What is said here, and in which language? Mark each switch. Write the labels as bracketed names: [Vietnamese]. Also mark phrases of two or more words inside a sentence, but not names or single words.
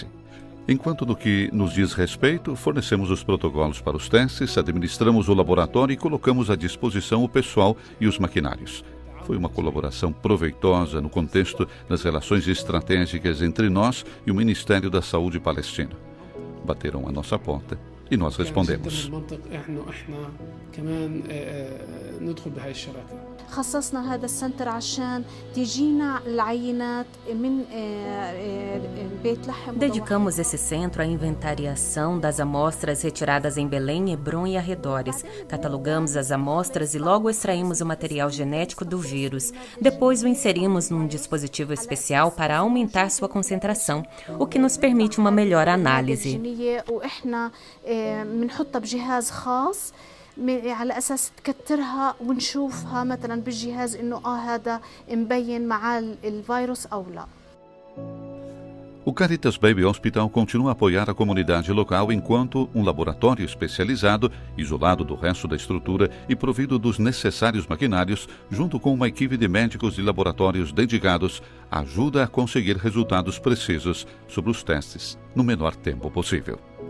[Portuguese] Enquanto no que nos diz respeito, fornecemos os protocolos para os testes, administramos o laboratório e colocamos à disposição o pessoal e os maquinários. Foi uma colaboração proveitosa no contexto das relações estratégicas entre nós e o Ministério da Saúde palestino. Bateram a nossa porta e nós respondemos. [Arabic] خصصنا هذا السنتر عشان تجينا العينات من بيت لحم. [Portuguese] Dedicamos esse centro à inventariação das amostras retiradas em Belém, Hebrom e arredores. Catalogamos as amostras e logo extraímos o material genético do vírus. Depois o inserimos num dispositivo especial para aumentar sua concentração, o que nos permite uma melhor análise. [Arabic] على أساس تكترها ونشوفها مثلا بالجهاز إنه هذا مبين مع الفيروس أو لا. [Portuguese] O Caritas Baby Hospital continua a apoiar a comunidade local enquanto um laboratório especializado, isolado do resto da estrutura e provido dos necessários maquinários, junto com uma equipe de médicos e laboratórios dedicados, ajuda a conseguir resultados precisos sobre os testes no menor tempo possível.